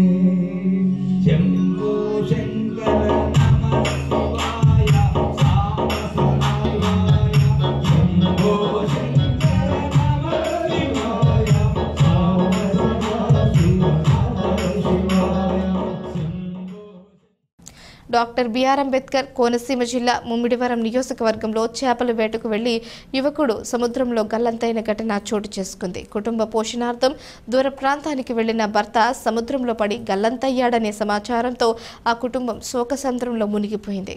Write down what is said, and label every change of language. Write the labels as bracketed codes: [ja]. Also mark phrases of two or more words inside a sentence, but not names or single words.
[sa] शंभो शंकर नमः शिवाय सामसनाय शंभो शंकर नमः शिवाय सामसनाय शिवाय [te] డాక్టర్ బిఆర్ అంబేద్కర్ కోనసీమ జిల్లా ముమ్మిడివరం నియోజకవర్గంలో చేపల వేటకు వెళ్లి యువకుడు సముద్రంలో గల్లంతైన ఘటన చోటు చేసుకుంది. కుటుంబ పోషణార్థం దూర ప్రాంతానికి వెళ్లిన భర్త సముద్రంలో పడి గల్లంతయ్యాడనే సమాచారంతో ఆ కుటుంబం శోకసంద్రంలో మునిగిపోయింది.